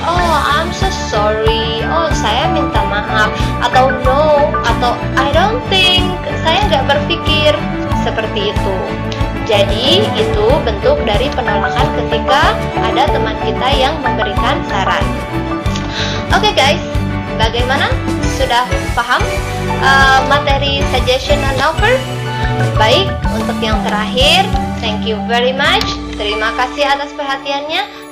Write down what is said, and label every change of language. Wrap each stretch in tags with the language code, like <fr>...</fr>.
<en>Oh, I'm so sorry.</en> <id>Oh, saya minta maaf. Atau</id> <en>no.</en> <id>Atau</id> <en>I don't think.</en> <id>Saya nggak berpikir. Seperti itu. Jadi itu bentuk dari penolakan ketika ada teman kita yang memberikan saran. Oke guys, bagaimana? Sudah paham materi suggestion and offer? Baik, untuk yang terakhir,</id> <en>thank you very much.</en> <id>Terima kasih atas perhatiannya.</id>